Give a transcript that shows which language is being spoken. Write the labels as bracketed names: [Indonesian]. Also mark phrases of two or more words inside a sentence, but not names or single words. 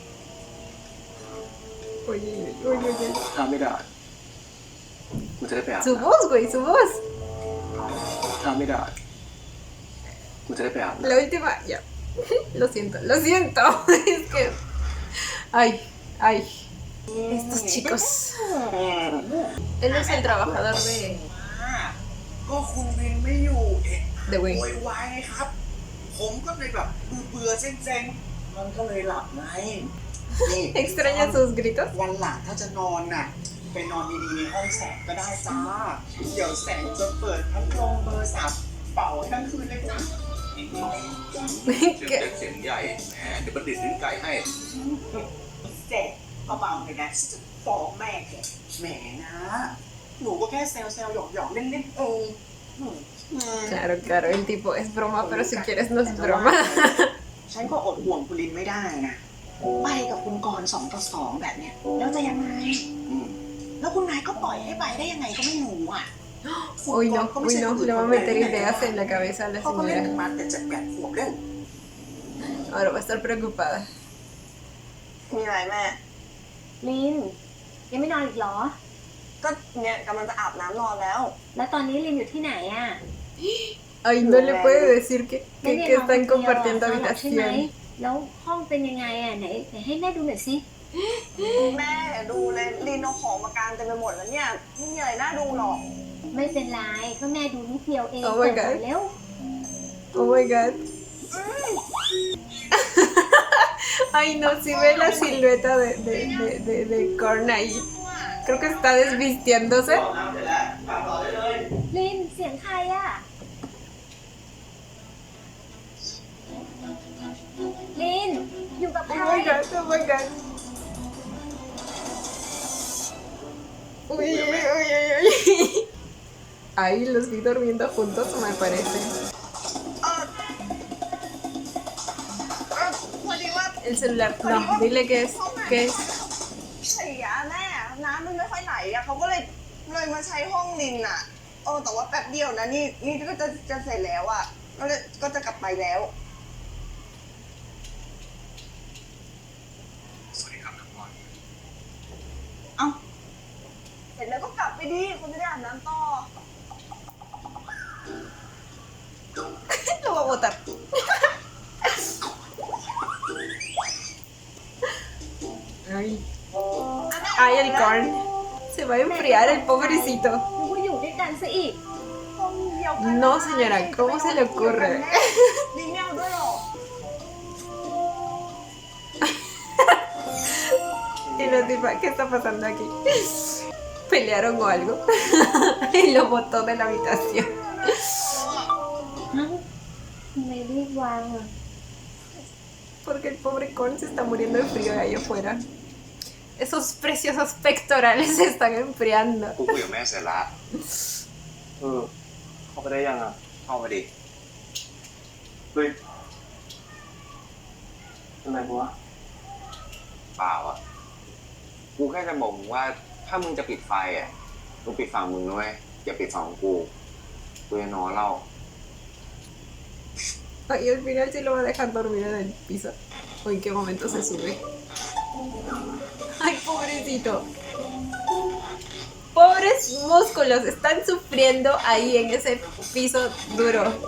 [Spanish] Uy, uy, uy, uy. [Thai] ถ้าไม่ได้กูจะได้ไปอาบ [Spanish] Su [Thai] น้ [Spanish] voz, güey, su voz. [Thai] ำถ้าไม่ได้กูจะได้ไปอาบน้ [Spanish] La última, ya. Lo siento, lo siento. Es que. Ay, ay. Estos chicos. Él es el trabajador [Thai] ก็คุณวินไม่อยู่เอ๊ะ [Spanish] de [Thai] โว Wing. ยวายไงครับ ผมก็เลยแบบเบื่อเซ็งๆมันก็เลยหลับไงนี่ [Spanish] ¿Extraña sus gritos? [Thai] วันหลังถ้าจะนอนน่ะ ไปนอนดีๆในห้องแสงก็ได้จ้า เดี๋ยวแสงจะเปิดพัดลมเบอร์3เป่าทั้งคืนเลยจ้า เสียงเล็กเสียงใหญ่แหมเดี๋ยวประดิษฐ์ลิ้นไก่ให้ แสงเบาๆเลยนะฉันจะฟ้องแม่แกแหมนะ หนูก็แค่แซวๆหยอกๆเล่นๆเอง [Spanish] Claro, claro, el tipo es broma, pero si quieres no es broma. [Thai] ฉันก็อดห่วงคุณลินไม่ได้นะ ไปกับคุณกรณ์2 ต่อ 2แบบเนี้ยแล้วจะยังไง แล้วคุณนายก็ปล่อยให้ไปได้ยังไงก็ไม่รู้อ่ะ [Spanish] Uy, no, uy, no, le va a meter ideas en la cabeza a la [Thai] เขาก็เล่น [Spanish] señora. [Thai] มาแต่7-8 ขวบเล่น [Spanish] Ahora va a estar preocupada. [Thai] มีอะไรแม่ ลินยังไม่นอนอีกเหรอ ก็เนี่ยกำลังจะอาบน้ำนอนแล้ว แล้วตอนนี้ลินอยู่ที่ไหนอ่ะ [Spanish] Ay, no le puede decir que [Thai] ไม่ได้ [Spanish] que [Thai] นอนคน [Spanish] están [Thai] เดียวอะ [Spanish] compartiendo [Thai] นอนหลับใช่ไหม [Spanish] habitación. [Thai] แล้วห้องเป็นยังไงอ่ะไหนให้แม่ดูหน่อยสิ แม่ดูเลยลินเอาของมากางเต็มไปหมดแล้วเนี่ยไม่มีอะไรน่าดูหรอก ไม่เป็นไรก็แม่ดูนิดเดียวเอง [English] Oh my [Thai] เปิด [English] God [Thai] ก่อนเร็ว [English] Oh my god. [Spanish] Ay, no, si ve la silueta de Korn ahí. Creo que está desvistiéndose. [Thai] ลินเสียงใครอ่ะลินอยู่กับใคร [English] Oh my god, oh my god. [Spanish] Uy, uy, uy, uy, uy. Ahí los vi durmiendo juntos, me parece. [Thai] พอดีว่า [Spanish] El celular, no, dile que es, que es. [Thai] เสียแม่เลยมาใช้ห้องลินอ่ะแต่ว่าแป๊บเดียวนะนี่ก็จะเสร็จแล้วอ่ะก็จะกลับไปแล้ว สวัสดีครับทุกคน เอ้าเสร็จแล้วก็กลับไปดิคุณจะได้อาบน้ำต่อ [Spanish] Lo voy a botar. Ay. Ay, el corn. Se va a enfriar el pobrecito. [Thai] นึกว่าอยู่ด้วยกันซะอีก ห้องเดียวกัน [Spanish] No, señora, ¿cómo se le ocurre? [Thai] ลินไม่เอาด้วยหรอ [Spanish] Y la tipa, ¿qué está pasando aquí? ¿Pelearon o algo? Y lo botó de la habitación. [Thai] ทำไมรีบวางอ่ะ [Spanish] Porque el pobre corn se está muriendo de frío ahí afuera. Esos preciosos pectorales se están enfriando. [Thai] กูคุยกับแม่เสร็จละ เข้าไปได้ยังอ่ะ เข้ามาดิ เฮ้ยอะไรวะ เปล่าอ่ะ กูแค่จะบอกมึงว่าถ้ามึงจะปิดไฟอ่ะมึงปิดฝั่งมึงนะเว้ยอย่าปิดฝั่งของกูจะนอนเล่า [Spanish] Y al final sí lo va a dejar dormir en el piso. ¿O en qué momento se sube? ¡Ay, pobrecito! Pobres músculos, están sufriendo ahí en ese piso duro.